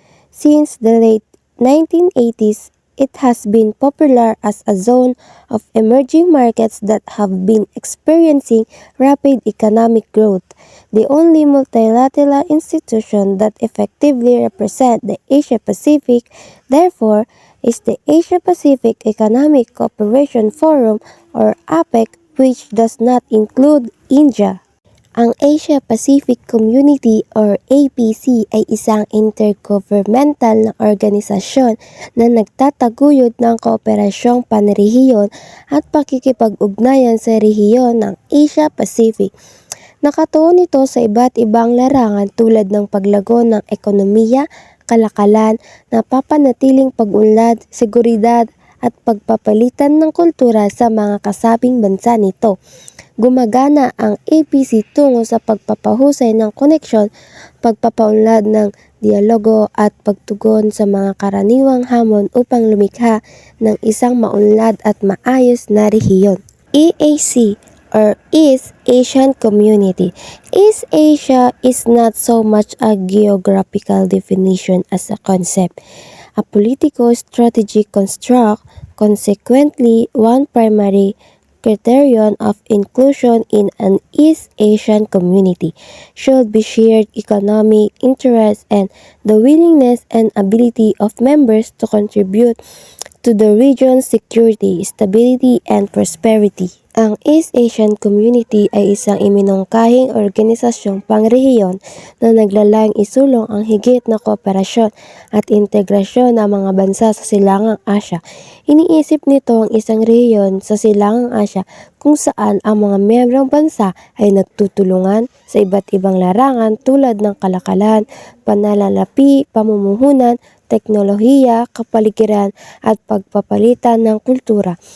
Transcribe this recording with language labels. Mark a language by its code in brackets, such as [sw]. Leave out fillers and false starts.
[en] Since the late 1980s, it has been popular as a zone of emerging markets that have been experiencing rapid economic growth. The only multilateral institution that effectively represents the Asia-Pacific, therefore, is the Asia-Pacific Economic Cooperation Forum or APEC, which does not include India. [tl] Ang Asia-Pacific Community or APC ay isang intergovernmental na organisasyon na nagtataguyod ng kooperasyong panrehiyon at pakikipag-ugnayan sa rehiyon ng Asia-Pacific. Nakatuon ito sa iba't ibang larangan tulad ng paglago ng ekonomiya, kalakalan, napapanatiling pag-unlad, seguridad at pagpapalitan ng kultura sa mga kasabing bansa nito. Gumagana ang APC tungo sa pagpapahusay ng koneksyon, pagpapaunlad ng dialogo at pagtugon sa mga karaniwang hamon upang lumikha ng isang maunlad at maayos na rehiyon. [en] EAC or East Asian Community. East Asia is not so much a geographical definition as a concept, a politico-strategic construct. Consequently, one primary criterion of inclusion in an East Asian community should be shared economic interests and the willingness and ability of members to contribute to the region's security, stability, and prosperity. [tl] Ang East Asian Community ay isang iminungkahing organisasyong pangrehiyon na naglalayong isulong ang higit na kooperasyon at integrasyon ng mga bansa sa Silangang Asya. Iniisip nito ang isang rehiyon sa Silangang Asya kung saan ang mga miyembrong bansa ay nagtutulungan sa iba't ibang larangan tulad ng kalakalan, pananalapi, pamumuhunan, teknolohiya, kapaligiran at pagpapalitan ng kultura.